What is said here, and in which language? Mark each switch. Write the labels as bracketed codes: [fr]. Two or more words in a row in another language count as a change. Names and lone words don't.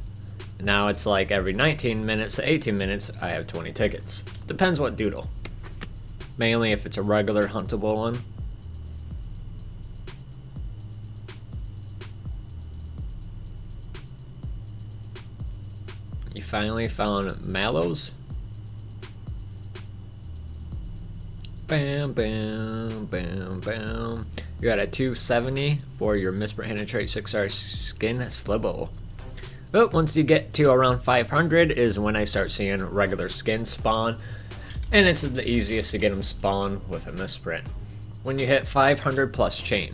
[en] Now it's like every 19 minutes to 18 minutes I have 20 tickets. Depends what doodle. Mainly if it's a regular huntable one. You finally found Mallows? Bam, bam, bam, bam. You got a 270 for your Misprint Hidden Trait 6-star skin Slibble. But once you get to around 500 is when I start seeing regular skins spawn. And it's the easiest to get them spawn with a misprint. When you hit 500 plus chain.